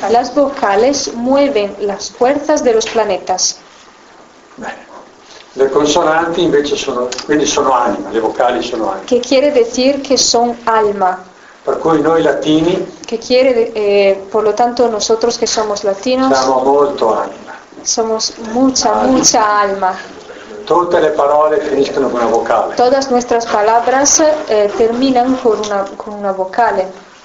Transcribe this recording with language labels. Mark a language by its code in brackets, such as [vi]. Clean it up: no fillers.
[es] Las vocales mueven las fuerzas de los planetas. [it] Bene. Le consonanti invece sono, quindi sono anima, le vocali sono anima. [es] Che quiere decir que son alma. [it] Per cui noi latini. [es] Che quiere, por lo tanto nosotros que somos latinos. [it] Siamo molto anima. [es] Somos mucha alma. [it] Tutte le parole finiscono con una vocale. [es] Todas nuestras palabras terminan con una vocale.